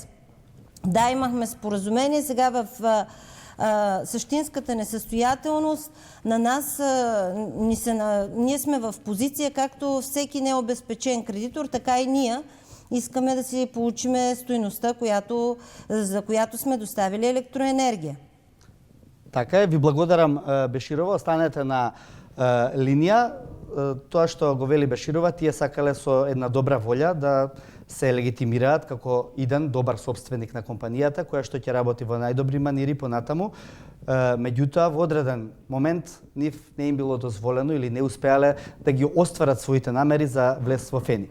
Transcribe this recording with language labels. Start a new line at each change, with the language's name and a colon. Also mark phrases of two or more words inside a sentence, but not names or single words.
Bulgarian: Да, имахме споразумение, сега в същинската несъстоятелност на нас, ние сме в позиция, както всеки необезпечен кредитор, така и ние искаме да си получиме стойността, за която сме доставили електроенергия.
Macedonian: Така е, ви благодарам, Беширова, останете на линија. Тоа што го вели Беширова, тие сакале со една добра волја да се легитимираат како иден добар собственик на компанијата, која што ќе работи во најдобри манири понатаму. Меѓутоа, во одреден момент, нив не им било дозволено или не успеале да ги остварат своите намери за влез во Фени.